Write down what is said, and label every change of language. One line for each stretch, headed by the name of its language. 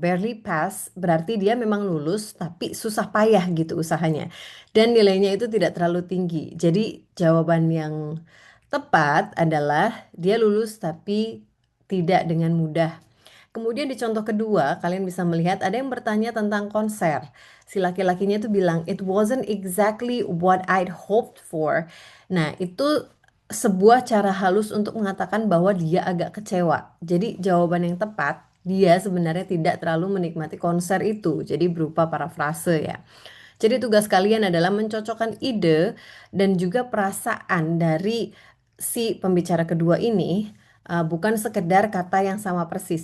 Indonesian: Barely pass berarti dia memang lulus tapi susah payah gitu usahanya. Dan nilainya itu tidak terlalu tinggi. Jadi jawaban yang tepat adalah dia lulus tapi tidak dengan mudah. Kemudian di contoh kedua, kalian bisa melihat ada yang bertanya tentang konser. Si laki-lakinya itu bilang,
English: "It wasn't exactly what I'd hoped for."
Indonesian: Nah, itu sebuah cara halus untuk mengatakan bahwa dia agak kecewa. Jadi jawaban yang tepat, dia sebenarnya tidak terlalu menikmati konser itu. Jadi berupa parafrase ya. Jadi tugas kalian adalah mencocokkan ide dan juga perasaan dari si pembicara kedua ini, bukan sekedar kata yang sama persis.